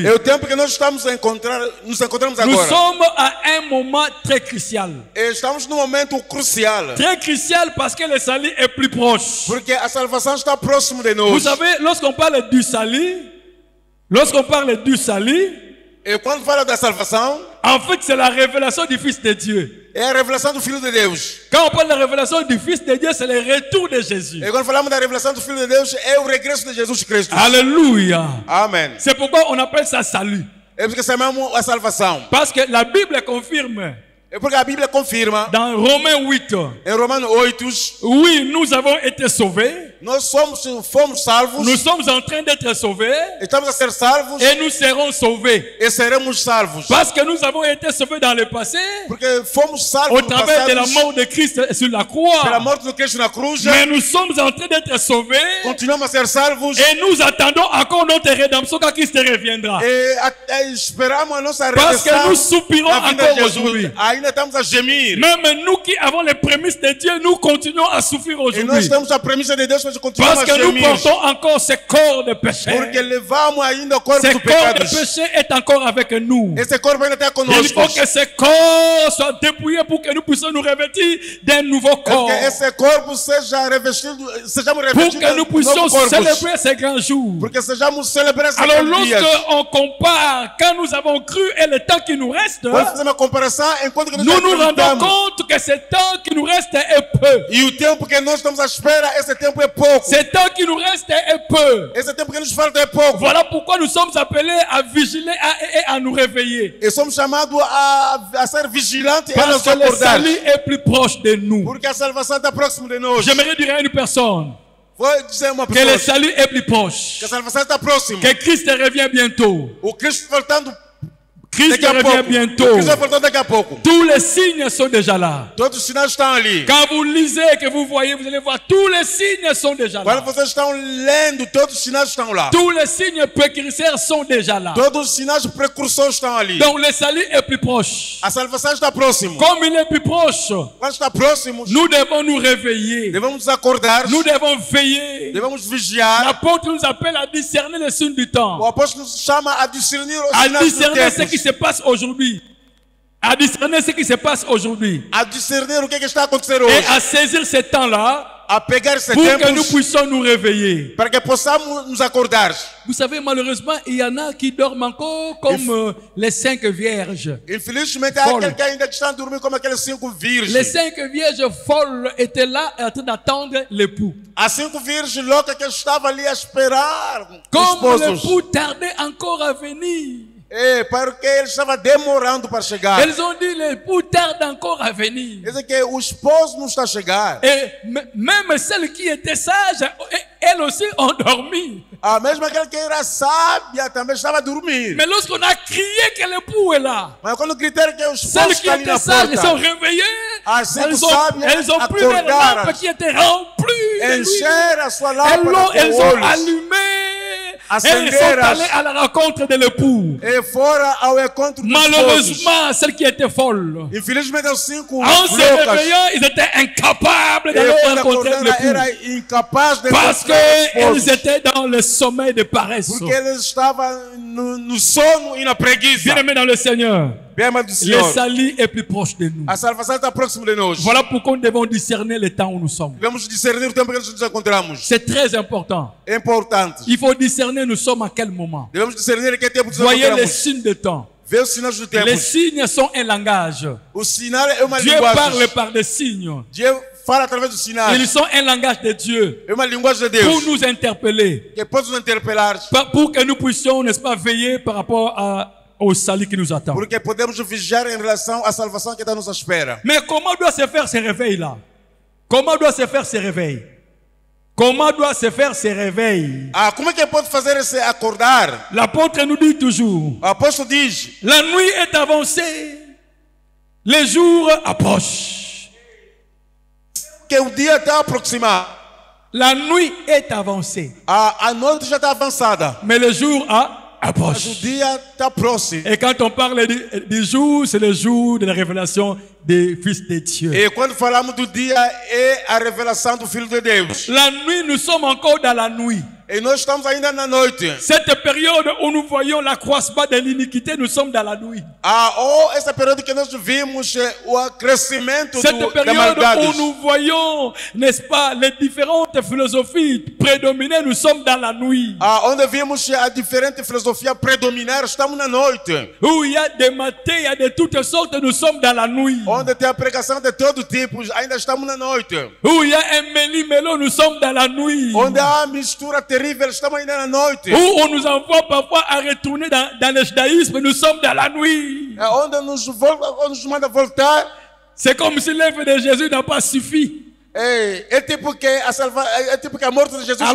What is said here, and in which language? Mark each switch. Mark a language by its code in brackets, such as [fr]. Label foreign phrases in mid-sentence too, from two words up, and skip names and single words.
[pt] É o tempo que nós estamos a nos encontramos [fr] Nous [pt] agora. [fr] sommes à un moment très crucial. [pt] E estamos num momento crucial. [fr] Très crucial parce que le salut est plus proche. [pt] Porque a salvação está próximo de [fr] Vous [pt] nós. [fr] savez, lorsqu'on parle du salut, [pt] E quando fala da salvação, [fr] en fait, c'est la révélation du Fils de Dieu. [pt] é a revelação do Filho de Deus. [fr] Quand on parle de la révélation du Fils de Dieu, c'est le retour de Jésus. [pt] E quando falamos da revelação do Filho de Deus, é o regresso de Jesus Cristo. [fr] Alléluia. [pt] Amém. [fr] C'est pourquoi on appelle ça salut. [pt] É porque chamamos a salvação. [fr] Parce que la Bible confirme [pt] É porque a Bíblia confirma, [fr] dans Romains 8, [pt] em Romanos 8, [fr] oui, nous avons été sauvés. [pt] nós fomos salvos, [fr] Nous sommes en train d'être sauvés [pt] estamos a ser salvos [fr] et nous serons sauvés. [pt] e seremos salvos. [fr] Parce que nous avons été sauvés dans le passé [pt] Porque fomos salvos [fr] au [pt] no [fr] travers de la [pt] passado, [fr] mort de Christ sur la [pt] pela [fr] croix. [pt] morte de Cristo na cruz. [fr] Mais nous sommes en train d'être sauvés [pt] Continuamos a ser salvos [fr] et nous attendons encore notre rédemption quand Christ reviendra. [pt] e esperamos a nossa [fr] Parce que [pt] redenção [fr] nous soupirons [pt] na vinda [fr] encore [pt] de Jesus. [fr] aujourd'hui. [pt] Ainda estamos a gemir. [fr] Même nous qui avons les prémices de Dieu, nous continuons à souffrir [pt] E nós [fr] aujourd'hui. [pt] temos a premissa de Deus, mas continuamos [fr] Parce [pt] a [fr] que nous [pt] gemir. [fr] portons encore ce corps de péché. [pt] Porque levamos ainda o corpo [fr] Ce [pt] do [fr] corps de [pt] pecado. [fr] péché est encore avec nous. [pt] Esse corpo ainda está [fr] Il [pt] conosco. [fr] faut que ce corps soit dépouillé pour que nous puissions nous revêtir d'un nouveau corps. [pt] Que esse corpo seja revestido, sejamos [fr] Pour [pt] revestidos [fr] que nous [pt] de [fr] puissions [pt] novos corpos. [fr] célébrer ces grands jours. [pt] Porque sejamos celebrar esses [fr] Alors [pt] dias. [fr] lorsqu'on compare quand nous avons cru et le temps qui nous reste, [pt] Quando fazer uma comparação, enquanto quanto que nós [fr] nous nous rendons [pt] acreditamos. [fr] compte que ce temps qui nous reste est peu. [pt] E o tempo que nós estamos à espera, esse tempo é pouco. [fr] Ce temps qui nous reste est peu. [pt] Esse tempo que nos falta é pouco. [fr] Voilà pourquoi nous sommes appelés à vigiler et à nous réveiller. [pt] E somos chamados a ser vigilantes e a [fr] Parce [pt] nos [fr] que le [pt] acordar. [fr] salut est plus proche de nous. [pt] Porque a salvação está próximo de nós. [fr] J'aimerais dire à une personne [pt] Vou dizer uma [fr] que [pt] pessoa [fr] le salut est plus proche. [pt] que a salvação está próximo. [fr] Que Christ revient bientôt. [pt] O Cristo voltando [fr] Christ [pt] daqui a [fr] revient [pt] pouco. [fr] bientôt. [pt] O Cristo vai voltar daqui a pouco. [fr] Tous les signes sont déjà là. [pt] Todos os sinais estão ali. [fr] Quand vous lisez, que vous voyez, vous allez voir, tous les signes sont déjà [pt] Quando [fr] là. [pt] vocês estão lendo, todos os sinais estão lá. [fr] Tous les signes précurseurs sont déjà là. [pt] Todos os sinais precursores estão ali. [fr] Donc le salut est plus proche. [pt] A salvação está próximo. [fr] Comme il est plus proche, [pt] Quando está próximo, [fr] nous devons nous réveiller. [pt] devemos nos acordar, [fr] Nous devons veiller. [pt] devemos vigiar. [fr] L'apôtre nous appelle à discerner les signes du [pt] O [fr] temps. [pt] apóstolo nos chama a discernir os [fr] À [pt] sinais do [fr] discerner ce [pt] tempo. [fr] qui se passe aujourd'hui. À discerner ce qui se passe aujourd'hui. [pt] A discernir o que está a acontecer [fr] Et [pt] hoje. [fr] à saisir ce temps-là [pt] A pegar esse [fr] pour que nous [pt] tempo [fr] puissions nous réveiller. [pt] para que possamos nos acordar. [fr] Vous savez, malheureusement, il y en a qui dorment encore comme les 5 vierges. [pt] Infelizmente, há Folha. aqueles que ainda estão a dormir como aqueles 5 [fr] Les [pt] virgens. [fr] 5 vierges folles étaient là en train d'attendre l'époux. [pt] Há 5 virgens loucas que estavam ali a esperar os [fr] Comme [pt] esposos. [fr] l'époux tardait encore à venir. [pt] Porque ele estava demorando para chegar. [fr] Elles ont dit, l'époux tarde encore à venir. [pt] Quer dizer que o esposo não está a chegar. [fr] Et même celles qui étaient sages, elles aussi ont dormi. [pt] A mesma aquela que era sábia também estava a dormir. [fr] Mais lorsqu'on a crié que l'époux est là, [pt] Mas quando gritaram que o esposo [fr] celles qui [pt] está ali [fr] étaient [pt] na [fr] sages sont [pt] porta, [fr] réveillées. [pt] as 5 [fr] Elles [pt] sábias [fr] ont pris les [pt] acordaram, [fr] lampes qui étaient remplies de l'huile. [pt] encheram a sua [fr] Elles [pt] lâmpada [fr] ont [pt] com óleos [fr] allumé. Elles sont [pt] Acenderam. [fr] allées à la rencontre de l'époux. [pt] e foram ao encontro dos esposos. [fr] Malheureusement, celles qui étaient folles, [pt] Infelizmente, os 5 [fr] en se [pt] loucas, [fr] réveillant, ils étaient incapables [pt] e [fr] d'aller [pt] quando [fr] rencontrer [pt] acordaram, [fr] l'époux. [pt] era incapaz de [fr] Parce [pt] encontrar os [fr] qu'elles [pt] esposos. [fr] étaient dans le sommeil de paresse. [pt] Porque eles estavam no sono e na preguiça. [fr] Bien-aimés dans le Seigneur, [pt] Bem amado do [fr] le [pt] Senhor, [fr] salut est plus proche de nous. [pt] a salvação está próximo de nós. [fr] Voilà pourquoi nous devons discerner le temps où nous sommes. [pt] Devemos discernir o tempo que nos encontramos. [fr] C'est très important. [pt] É importante. [fr] Il faut discerner nous sommes à quel moment. [pt] Devemos discernir em que tempo nos [fr] Voyez les [pt] encontramos. [fr] signes de temps. [pt] Ver os sinais do tempo. [fr] Les signes sont un langage. [pt] O sinal é uma [fr] Dieu [pt] linguagem. [fr] parle par des signes. [pt] Deus fala através dos sinais. [fr] Ils sont un langage de Dieu [pt] É uma linguagem de [fr] pour [pt] Deus. [fr] nous interpeller, [pt] Que pode nos interpelar. [fr] pour que nous puissions, n'est-ce pas, veiller par rapport au salut qui nous attend. [pt] Porque podemos vigiar em relação à salvação que está nos espera. [fr] Mais comment doit se faire ce réveil-là? Comment doit se faire ce réveil? Comment doit se faire ce réveil? [pt] Como é que pode fazer esse acordar? [fr] L'apôtre nous dit toujours, [pt] O apóstolo diz: [fr] la nuit est avancée, les jours approchent. [pt] que o dia está a aproximar. [fr] La nuit est avancée, [pt] A noite já está avançada. [fr] mais le jour [pt] Mas o [fr] approche. [pt] dia está próximo. [fr] Et quand on parle du jour, c'est le jour de la révélation des fils de Dieu. [pt] E quando falamos do dia, é a revelação do Filho de Deus. [fr] La nuit, nous sommes encore dans la nuit. [pt] E nós estamos ainda na noite. [fr] Cette période où nous voyons l'accroissement de l'iniquité, nous sommes dans la nuit. [pt] Essa período que nós vimos o crescimento [fr] Cette [pt] da [fr] période [pt] maldade. [fr] où nous voyons, n'est-ce pas, les différentes philosophies prédominer, nous sommes dans la nuit. [pt] Onde vimos a diferente filosofia predominar, estamos na noite. [fr] Où il y a des matés, il y a de toutes sortes, nous sommes dans la nuit. [pt] Onde tem a pregação de todo tipo, ainda estamos na noite. [fr] Où il y a un méli-mélo, nous sommes dans la nuit. [pt] Onde há mistura terrível, estamos ainda na noite. [fr] Où on nous envoie parfois à retourner dans le judaïsme, nous sommes dans la nuit. [pt] Onde nos manda voltar. [fr] C'est comme si l'œuvre de Jésus n'a pas suffi. [pt] É tipo que a morte de Jesus não é